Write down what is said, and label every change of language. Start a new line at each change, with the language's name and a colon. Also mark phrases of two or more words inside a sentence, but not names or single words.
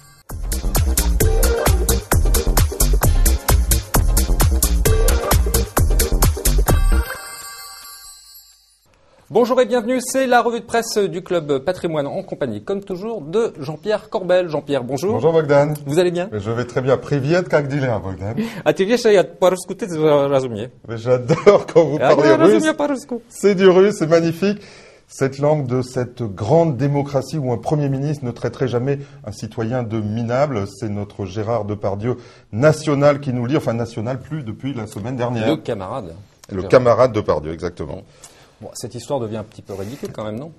French: Bonjour et bienvenue, c'est la revue de presse du Club Patrimoine en compagnie, comme toujours, de Jean-Pierre Corbel. Jean-Pierre, bonjour. Bonjour Bogdan. Vous allez bien? Je vais très bien.
Russian: Привет, как дела, Bogdan? А ты
Polish: wiesz, ja
Russian: по-русски ты разумеешь?
French: J'adore quand vous parlez russe.
Russian: по-русски.
French: C'est du russe, c'est magnifique. Cette langue de cette grande démocratie où un Premier ministre ne traiterait jamais un citoyen de minable, c'est notre Gérard Depardieu national qui nous lit, enfin national plus depuis la semaine dernière. Le camarade. Le camarade Depardieu, exactement. Bon, cette histoire devient un petit peu ridicule quand même, non?